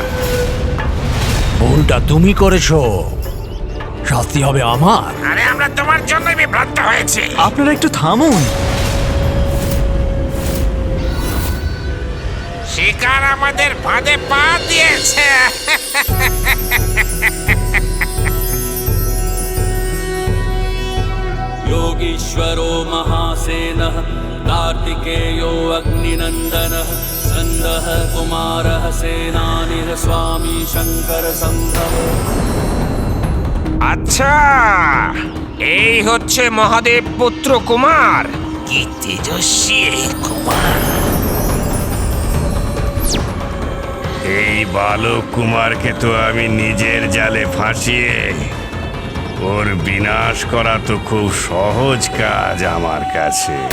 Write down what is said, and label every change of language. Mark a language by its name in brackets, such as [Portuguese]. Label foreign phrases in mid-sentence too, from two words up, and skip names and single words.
[Bangla] ভুলটা তুমি করেছো, শাস্তি হবে আমার। আরে আমরা তোমার জন্যই বিভ্রান্ত হয়েছি। আপনারা একটু থামুন। শিকার আমাদের ফাঁদে পা দিয়েছে। [Sanskrit] योगीश्वरो महासेनः कार्तिकेयो अग्निनन्दनः स्कन्दः कुमारः सेनानिः स्वामी शङ्कर सम्भव। [Bangla] আচ্ছা, এই হচ্ছে মহাদেব পুত্র কুমার। কি তেজস্বী এই কুমার! এই বালক কুমারকে তো আমি নিজের জালে ফাঁসিয়ে ওর বিনাশ করা তো খুব সহজ কাজ আমার কাছে।